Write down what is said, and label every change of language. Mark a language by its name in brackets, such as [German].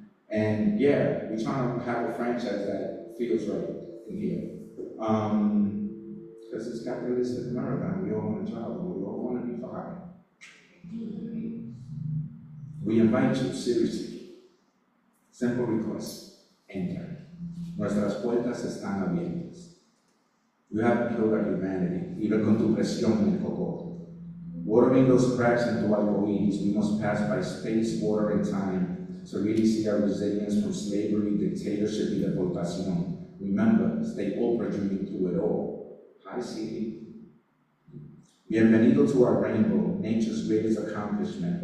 [English] And yeah, we're trying to have a franchise that feels right in here. Because it's capitalistic America, and we all want to travel, we all want to be fine. We invite you, seriously. Simple request, enter. [Spanish] Nuestras puertas están abiertas. [English] You haven't killed our humanity, even [Spanish] con tu presión en el cocote. [English] Watering those cracks into arcoíris, we must pass by space, water, and time to really see our resilience from slavery, dictatorship, [Spanish] y deportación. [English] Remember, stay open dreaming through it all. Hi, CD. Bienvenido to our rainbow, nature's greatest accomplishment.